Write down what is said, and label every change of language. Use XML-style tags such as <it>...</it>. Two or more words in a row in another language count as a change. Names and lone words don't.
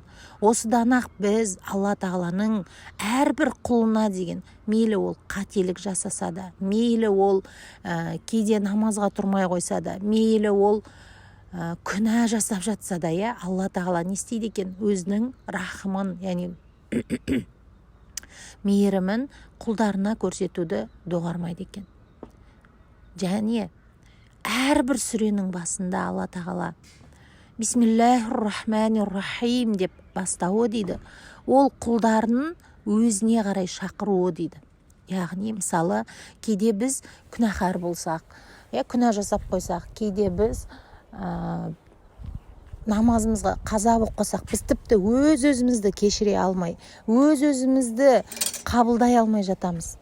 <kk>Осыдан-ақ біз Алла тағаланың әрбір құлына деген, мейлі ол қателік жасаса да, мейлі ол кейде намазға тұрмай қойса да, мейлі ол күнә жасап жатса да, Алла тағала не істейді екен? Өзінің рахымын, яғни мейірімін құлдарына көрсетуді доғармайды екен. Және әрбір сүренің басында Алла тағала</kk> <ar>بسم الله الرحمن الرحيم</ar> <kk>деп бастауы дейді. Ол құлдарын өзіне қарай шақыруы дейді. Яғни мысалы кейде біз күнәһар болсақ, күнә жасап қойсақ, кейде біз намазымызға қаза болып қалсақ, біз тіпті өз-өзімізді кешіре алмай, өз-өзімізді қабылдай алмай жатамыз.</kk>